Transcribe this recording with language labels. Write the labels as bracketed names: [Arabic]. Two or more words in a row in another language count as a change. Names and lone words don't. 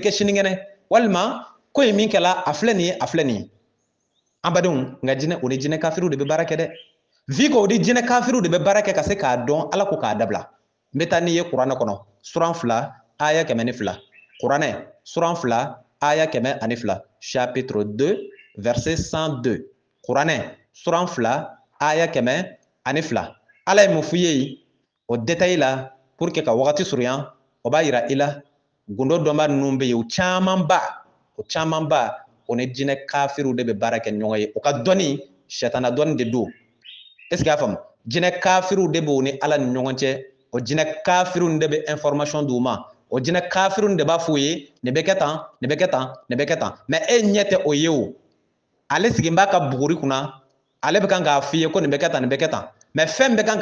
[Bambara] kɛ sinikɛnɛ walima ko in min kɛla a filɛ nin ye a filɛ nin ye an badenw nka jinɛ o ni jinɛ kafiriw de bɛ baara kɛ dɛ vi ko o ni jinɛ kafiriw de bɛ baara kɛ ka se k'a dɔn ala ko k'a dabila n bɛ taa n'i ye kuranɛ kɔnɔ suran 2 aya 102 kuranɛ suran 2 aya 102 [French] chapitre 2 verset 102 [Bambara] kuranɛ suran 2 aya 102 ala ye mun f'i ye o détail la [French] pour que [Bambara] ka wagati surunya o b'a yira i la gundo dɔnba ninnu bɛ yen o camanba o ni jinɛ kafiriw de bɛ baara kɛ ɲɔgɔn ye o ka dɔnni sɛtana dɔnni de don [French] est ce que [Bambara] i y'a faamu jinɛ kafiriw de b'o ni ala ni ɲɔgɔn cɛ o jinɛ kafiriw de bɛ information d'u ma o jinɛ kafiriw de b'a f'u ye nin bɛ kɛ tan nin bɛ kɛ tan nin bɛ kɛ tan mais e ɲɛ tɛ o ye o ale sigin b'a ka buguri kunna ale bɛ kan k'a f'i ye ko nin bɛ kɛ tan nin bɛ kɛ tan mais fɛn bɛ kan